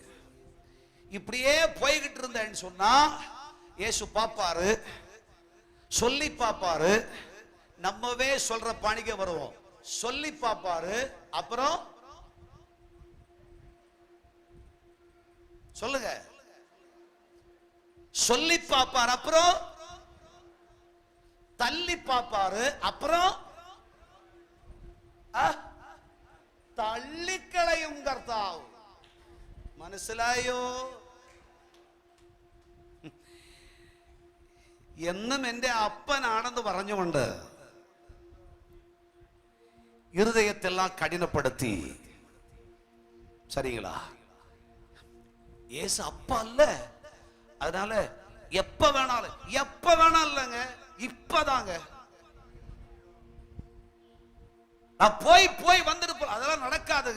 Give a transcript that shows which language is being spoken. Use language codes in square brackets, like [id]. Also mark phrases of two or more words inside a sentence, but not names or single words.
[ta] இப்படியே போய்கிட்டு இருந்தேன்னு சொன்னா இயேசு பாப்பாரு, சொல்லி பாப்பாரு, நம்மவே சொல்ற பாணிக்க வருவோம். சொல்லி பாப்பாரு, அப்புறம் சொல்லுங்க, சொல்லி பாப்பாரு, அப்புறம் தள்ளி பாப்பாரு, அப்புறம் [ml] തള്ളിക്കളയും കർത്താവ്. മനസ്സിലായോ? എന്നും എന്റെ അപ്പനാണെന്ന് പറഞ്ഞുകൊണ്ട് [ta] இருதயத்தெல்லாம் கடினப்படுத்தி, சரிங்களா? ஏசு அப்பா அல்ல, அதனால எப்ப வேணாலும் இல்லைங்க, இப்பதாங்க நான் போய் வந்துட்டு அதெல்லாம் நடக்காதுங்க.